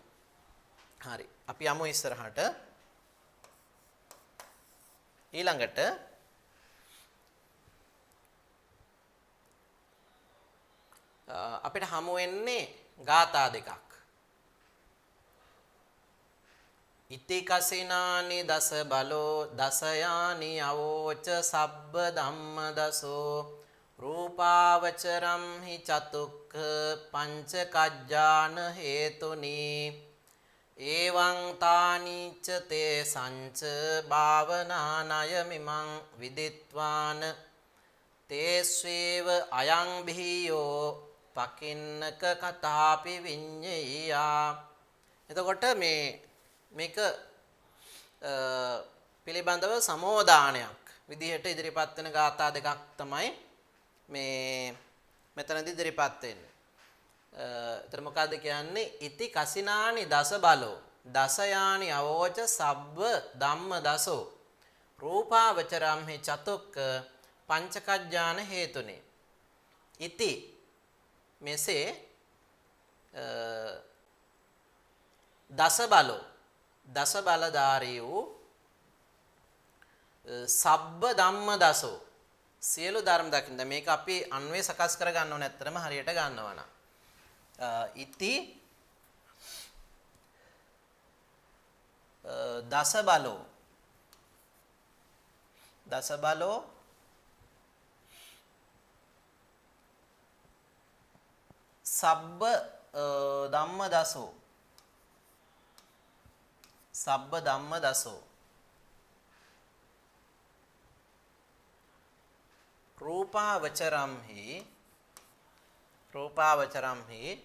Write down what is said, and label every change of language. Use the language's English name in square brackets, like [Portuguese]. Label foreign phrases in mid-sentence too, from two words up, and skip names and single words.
[Sinhala] හරි. අපි යමු ඉස්සරහට. ඊළඟට අපිට හමු වෙන්නේ ගාථා දෙකක්. [Pali] ඉති කසිනානි දස බලෝ දසයානි අවෝච සබ්බ ධම්ම දසෝ රූපාවචරම් හි චතුක්ඛ පංච කජ්ජාන හේතුනි එවං තානිච්ච තේ සංච භාවනානය මිමං විදිත්වාන තේස්වේව අයං භීයෝ පකින්නක කතාපි විඤ්ඤයා. [Sinhala] එතකොට මේක පිළිබඳව සමෝදානයක් විදිහට ඉදිරිපත් වෙන ගාථා දෙකක් තමයි මේ මෙතනදී ඉදිරිපත් වෙන්නේ. එතන මොකද්ද කියන්නේ? [Pali] ඉති කසිනානි දස බලෝ දසයානි අවෝච සබ්බ ධම්ම දසෝ රූපාවචරම් හි චතුක්ක පංචකජ්ජාන හේතුනේ. [Sinhala] ඉති මෙසේ [Pali] දස බලෝ [Sinhala] දස බලධාරී වූ [Pali] සබ්බ ධම්ම දසෝ [Sinhala] සියලු ධර්ම දකින්න. මේක අපි අන්වේ සකස් කර ගන්නව නැත්තරම හරියට ගන්නවා නම් ඉති [Pali] දස බලෝ සබ්බ ධම්ම දසෝ රූපාවචරම් හි